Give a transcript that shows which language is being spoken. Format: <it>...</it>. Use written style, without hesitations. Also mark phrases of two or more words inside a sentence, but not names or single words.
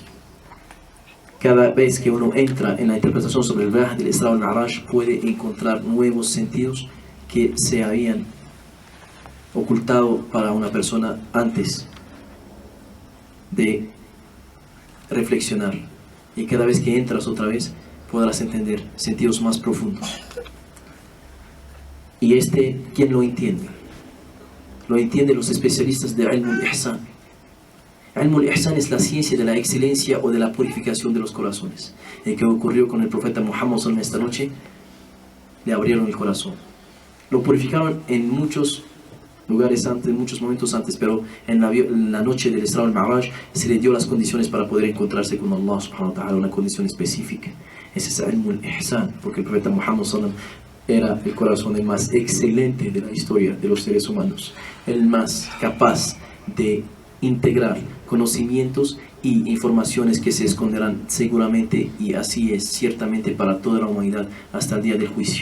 <es>Cada vez que uno entra en la interpretación sobre el viaje del Isra o el Mi'raj, puede encontrar nuevos sentidos que se habían ocultado para una persona antes de reflexionar. Y cada vez que entras otra vez, podrás entender sentidos más profundos. Y ¿quién lo entiende? Lo entienden los especialistas de</es> <ar>علم الإحسان. علم الإحسان</ar> <es>es la ciencia de la excelencia o de la purificación de los corazones. El que ocurrió con el profeta Muhammad sallallahu esta noche, le abrieron el corazón. Lo purificaron en muchos lugares antes, en muchos momentos antes, pero en la noche del Isra al-Mi'raj se le dio las condiciones para poder encontrarse con Allah</es> <ar>سبحانه وتعالى,</ar> <es>una condición específica. Ese es</es> <ar>علم الإحسان,</ar> <es>porque el profeta Muhammad sallallahu era el corazón el más excelente de la historia de los seres humanos, el más capaz de integrar conocimientos y informaciones que se esconderán seguramente, y así es ciertamente para toda la humanidad hasta el día del juicio.</es>